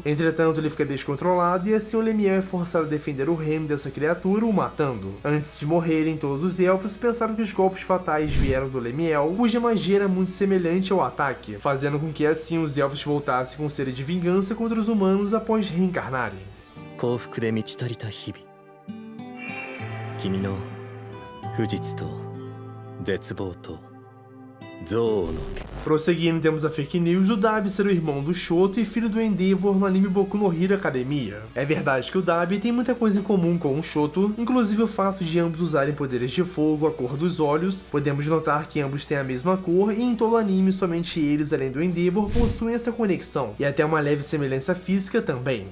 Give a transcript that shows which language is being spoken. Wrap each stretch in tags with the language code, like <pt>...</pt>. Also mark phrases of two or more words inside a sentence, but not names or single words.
<pt>Entretanto, ele fica descontrolado e assim o Lemiel é forçado a defender o reino dessa criatura, o matando. Antes de morrerem, todos os elfos pensaram que os golpes fatais vieram do Lemiel, cuja magia era muito semelhante ao ataque, fazendo com que assim os elfos voltassem com sede de vingança contra os humanos após reencarnarem.</pt> <ja>幸福で満ち足りた日々、君の不実と絶望と憎悪の</ja> <pt>Prosseguindo, temos a fake news do Dabi ser o irmão do Shoto e filho do Endeavor no anime Boku no Hero Academia. É verdade que o Dabi tem muita coisa em comum com o Shoto, inclusive o fato de ambos usarem poderes de fogo, a cor dos olhos. Podemos notar que ambos têm a mesma cor e em todo o anime somente eles, além do Endeavor, possuem essa conexão, e até uma leve semelhança física também.</pt>